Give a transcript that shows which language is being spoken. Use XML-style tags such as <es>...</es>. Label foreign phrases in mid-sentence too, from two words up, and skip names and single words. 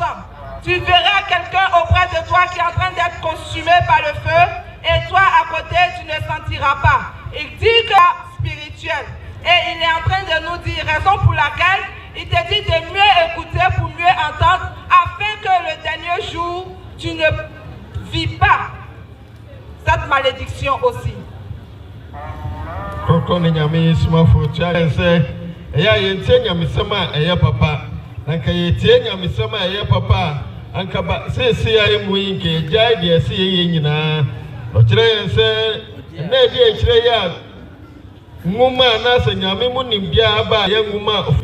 <fr>Tu verras quelqu'un auprès de toi qui est en train d'être consumé par le feu et toi à côté tu ne sentiras pas. Il dit que spirituel et il est en train de nous dire raison pour laquelle il te dit de mieux écouter pour mieux entendre afin que le dernier jour tu ne vis pas cette malédiction aussi.</fr> <ak>Ɔkrɔnkrɔnyi Nyame Somafo tia sɛ ɛyɛ yɛntie nyamesɛm a ɛyɛ papa anka yɛtie nyamesɛm a ɛyɛ papa anka ba sɛsi a mu yi nke gyae deɛ ɛsɛ yɛyɛ nyinaa ɔkyerɛ yɛn sɛ na ɛde ɛkyerɛ yɛ a nwoma anaasɛ nyame mu nimbia aba a yɛ nwoma</ak>